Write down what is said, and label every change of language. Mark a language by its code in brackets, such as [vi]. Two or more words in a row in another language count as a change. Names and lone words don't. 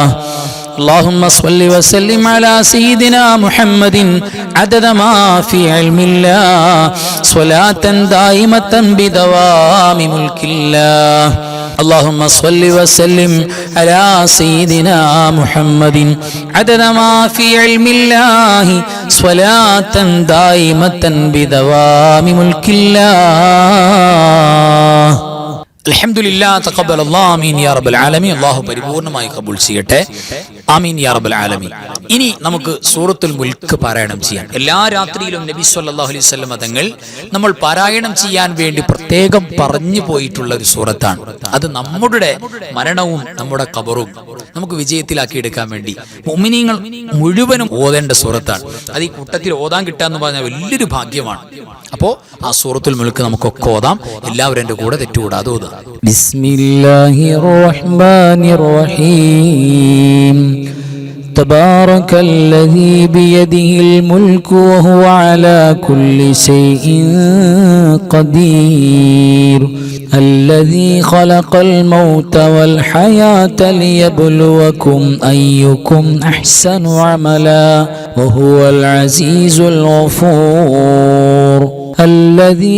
[ar] اللهم صل وسلم على سيدنا محمد عدد ما في علم الله صلاة دائمة بدوام ملك الله. اللهم صل وسلم على سيدنا محمد عدد ما في علم الله صلاة دائمة بدوام ملك الله. الحمد لله تقبل الله آمين يا رب العالمين. [ml] അല്ലാഹു പരിപൂർണമായി കബൂൽ ചെയ്യട്ടെ. [ar] آمين يا رب العالمين. [ml] ഇനി നമുക്ക് സൂറത്തുൽ മുൽക്ക് പാരായണം ചെയ്യാം. എല്ലാ രാത്രിയിലും നബി [ar] صلى الله عليه وسلم [ml] തങ്ങൾ നമ്മൾ പാരായണം ചെയ്യാൻ വേണ്ടി പ്രത്യേകം പറഞ്ഞു പോയിട്ടുള്ള ഒരു സൂറത്താണ്. അത് നമ്മുടെ മരണവും നമ്മുടെ ഖബറും നമുക്ക് വിജയത്തിലാക്കി എടുക്കാൻ വേണ്ടി മുഅ്മിനീങ്ങൾ മുഴുവനും ഓതേണ്ട സൂറത്താണ്. അത് ഈ കൂട്ടത്തിൽ ഓതാൻ കിട്ടാന്ന് പറഞ്ഞാൽ വലിയൊരു ഭാഗ്യമാണ്. അപ്പോൾ ആ സൂറത്തുൽ മുൽക്ക് നമുക്കൊക്കെ ഓതാം. എല്ലാവരും എൻ്റെ കൂടെ തെറ്റുകൂടാതെ ഓതുക. [ar] بسم الله الرحمن الرحيم. تبارك الذي بيده الملك وهو على كل شيء قدير الذي خلق الموت والحياة ليبلوكم أيكم أحسن عملا وهو العزيز الغفور الذي